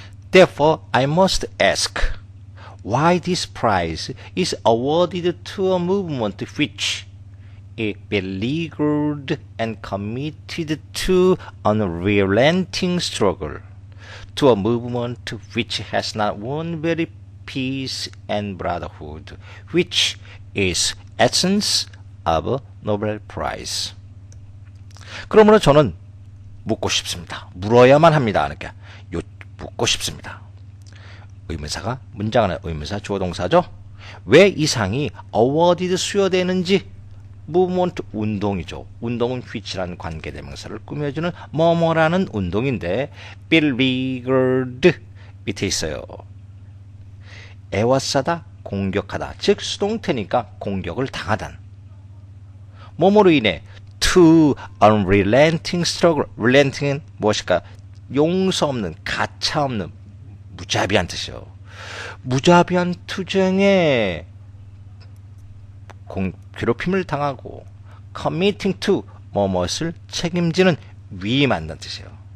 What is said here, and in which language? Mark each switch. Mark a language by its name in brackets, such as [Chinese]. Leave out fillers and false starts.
[English] Therefore, I must ask why this prize is awarded to a movement which is beleaguered and committed to unrelenting struggle, to a movement which has not won very peace and brotherhood, which is essence of Nobel Prize. [Korean] 그러므로 저는 묻고 싶습니다. 물어야만 합니다. 그러니까 묻고 싶습니다. 의문사가 문장 안에 의문사 주어 동사죠. 왜 이 상이 awarded 수여되는지 movement 운동이죠. 운동은 which라는 관계대명사를 꾸며주는 뭐뭐라는 운동인데 beleaguered 밑에 있어요. 애워싸다, 공격하다. 즉 수동태니까 공격을 당하다. 뭐뭐로 인해 [English] to unrelenting struggle. [Korean] relenting은 무엇일까? 용서 없는, 가차 없는, 무자비한 뜻이요. 무자비한 투쟁에 괴롭힘을 당하고 committing to 뭐뭇을 책임지는 위임한다는 뜻이에요.